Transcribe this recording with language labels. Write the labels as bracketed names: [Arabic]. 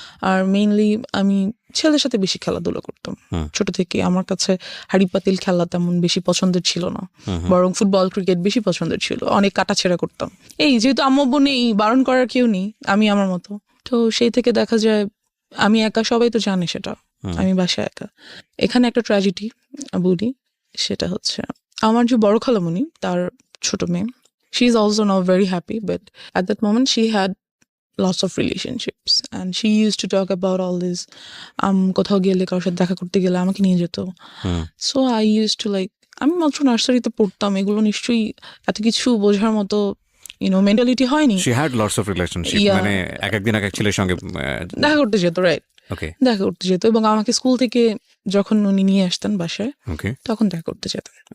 [Bangla] আর mainly আমি ছেলের সাথে বেশি খেলাধুলা করতাম ছোট থেকে। আমার কাছে হাড়ি পাতিল খেলা তেমন বেশি পছন্দের ছিল না, বরং ফুটবল ক্রিকেট বেশি পছন্দের ছিল। অনেক কাটাছেড়া করতাম। যেহেতু আম্মু আব্বু নেই, বারণ করার কেউ নেই, আমি আমার মতো। তো সেই থেকে দেখা যায় আমি একা, সবাই তো জানে সেটা, আমি বাসায় একা। এখানে একটা ট্র্যাজেডি বলি, সেটা হচ্ছে আমার যে বড় খালামণি, তার ছোট মেয়ে, [English] she is also now very happy, but at that moment she had lots of relationships, and she used to talk about all this. [Bangla] কোথাও গেলে, কারোর সাথে দেখা করতে গেলে আমাকে নিয়ে যেত। [English] So I used to [Bangla] আমি মাত্র নার্সারিতে পড়তাম, এগুলো নিশ্চয়ই এত কিছু বোঝার মতো মেন্টালিটি হয়নি। [English] She had lots of relationship, [Bangla] মানে একদিন এক ছেলের সঙ্গে দেখা করতে যেত, রাইট, দেখা করতে যেত, এবং আমাকে স্কুল থেকে যখন উনি নিয়ে আসতেন বাসায়, তখন দেখা করতে যেত।